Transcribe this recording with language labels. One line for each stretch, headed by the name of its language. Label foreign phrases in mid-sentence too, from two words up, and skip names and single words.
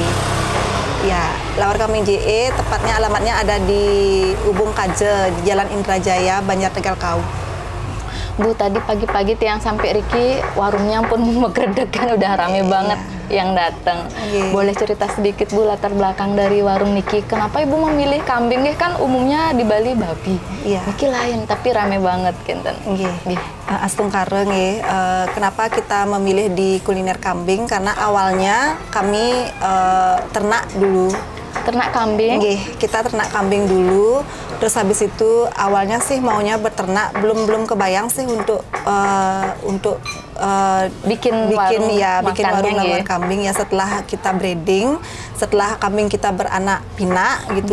Indonesian: Ya, lawar kambing JE tepatnya alamatnya ada di Ubung Kaje, di Jalan Indrajaya, Banjartegal Kau. Bu, tadi pagi-pagi tiang sampai Riki warungnya pun megredegan, udah rame banget yang datang. Boleh cerita sedikit Bu latar belakang dari warung Niki? Kenapa Ibu memilih kambing? Kan umumnya di Bali babi. Niki lain tapi rame banget kinten.
Balinese: Astung Kareng
Indonesian: kenapa kita memilih di kuliner kambing? Karena awalnya kami ternak dulu. Ternak kambing? Kita ternak kambing dulu. Terus habis itu awalnya sih maunya beternak, belum kebayang sih untuk bikin warung lawar kambing ya setelah kita breeding, setelah kambing kita beranak pinak gitu.